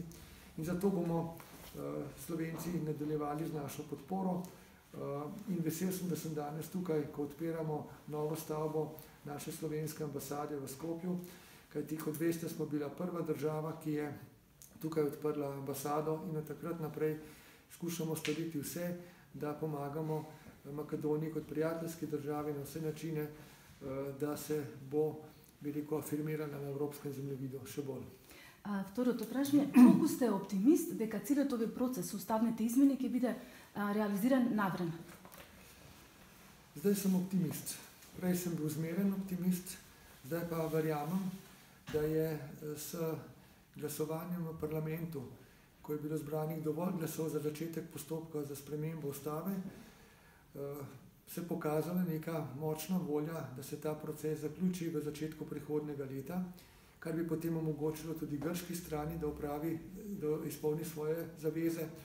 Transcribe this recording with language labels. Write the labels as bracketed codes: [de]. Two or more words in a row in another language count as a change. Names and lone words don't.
[sl] In zato bomo Slovenci nadaljevali z našo podporo in vesel sem, da sem danes tukaj, ko odpiramo novo stavbo naše slovenske ambasade v Skopju, kajti kot veste, smo bila prva država, ki je tukaj odprla ambasado in od takrat naprej skušamo storiti vse, da pomagamo Makedoniji kot prijateljski državi na vse načine, da se bo afirmirala na evropskem zemljevidu še bolj. [mk] Второто прашање, колку сте оптимист дека целиот овој процес, уставните измени ќе биде реализиран навреме? [sl] Zdaj sem optimist. Prej sem bil zmeren optimist, zdaj pa verjamem, da je s glasovanjem v parlamentu, ko je bilo zbranih dovolj glasov za začetek postopka za spremembo ustave, se pokazala neka močna volja, da se ta proces zaključi v začetku prihodnjega leta, kar bi potem omogočilo tudi grški strani, da izpolni svoje zaveze.